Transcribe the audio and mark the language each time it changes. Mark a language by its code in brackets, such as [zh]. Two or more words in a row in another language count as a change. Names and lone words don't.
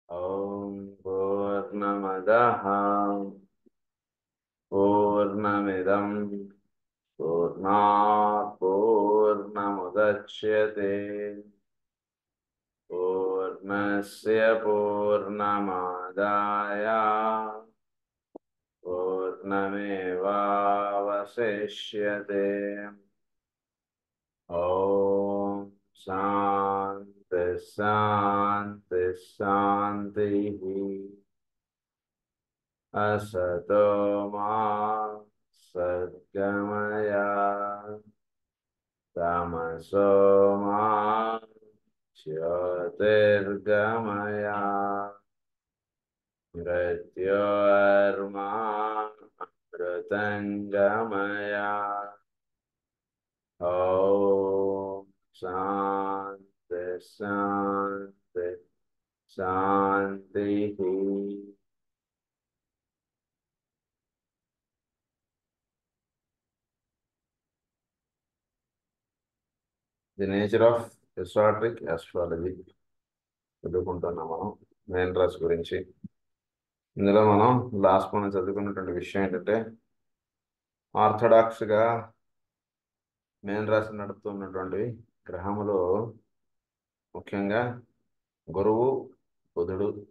[sa] ॐ पूर्णमदः पूर्णमिदं पूर्णात् पूर्णमुदच्यते पूर्णस्य पूर्णमादाय पूर्णमेवावशिष्यते. ॐ शान्ति शान्ति शान्ति. असतो मा सद्गमय तमसो मा ज्योतिर्गमय मृत्योर्मा मृतङ्गमय. ॐ शान्ति शान्ति शान्तिः. [en] The Nature of Historic Astrology [te] చదువుకుంటున్నాం మనం మెయిన్ రాశి గురించి. ఇందులో మనం లాస్ట్ మనం చదువుకున్నటువంటి విషయం ఏంటంటే, ఆర్థడాక్స్గా మెయిన్ రాశి నడుపుతున్నటువంటి గ్రహములు ముఖ్యంగా గురువు, బుధుడు.